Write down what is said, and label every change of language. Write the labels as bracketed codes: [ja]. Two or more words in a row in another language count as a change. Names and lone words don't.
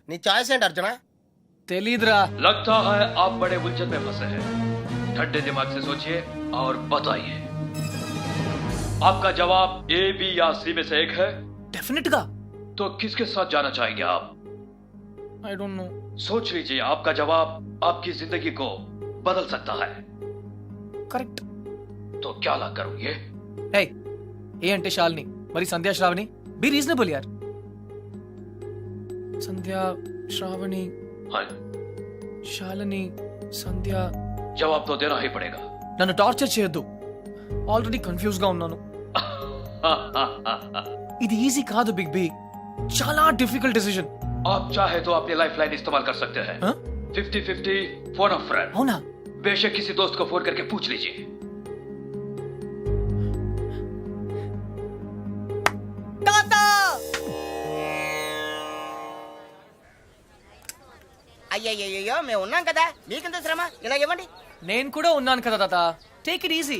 [te] నీ ఛాయిస్ ఏంటి అర్జున? తెలీదురా. [hi] लगता है आप बड़े उलझन में फंसे हैं। ठंडे दिमाग से सोचिए और बताइए, आपका जवाब ए, बी या सी में से एक है, [te] డెఫినెట్ గా. [hi] तो किसके साथ जाना चाहेंगे आप? [en] I don't know. [hi] सोच लीजिए, आपका जवाब आपकी जिंदगी को बदल सकता है। [te] కరెక్ట్. [hi] तो क्या ला करोगे? [te] హే, ఏ అంటే శాలిని, మరి సంధ్యా శ్రావణి. [en] be reasonable [te] యార్. సంధ్యా శ్రావణి, [hi] हाँ, [te] శాలిని, సంధ్య. [hi] जवाब तो देना ही पड़ेगा। [te] నన్ను టార్చర్ చేయొద్దు, [en] already confuse [te] గా ఉన్నాను. ఇది ఈజీ కాదు బిగ్ బి, చాలా [en] difficult decision. [hi] आप चाहे तो अपनी [en] life line [hi] इस्तेमाल कर सकते हैं। हाँ? [en] 50-50 phone of friend. [te] అవునా? [hi] बेशक किसी दोस्त को फोन करके पूछ लीजिए। [te] అయ్యయ్యో, మేము ఉన్నాం కదా, మీకెంత శ్రమ? ఇలా ఇవ్వండి. నేను కూడా ఉన్నాను కదా తాత, [en] take it easy.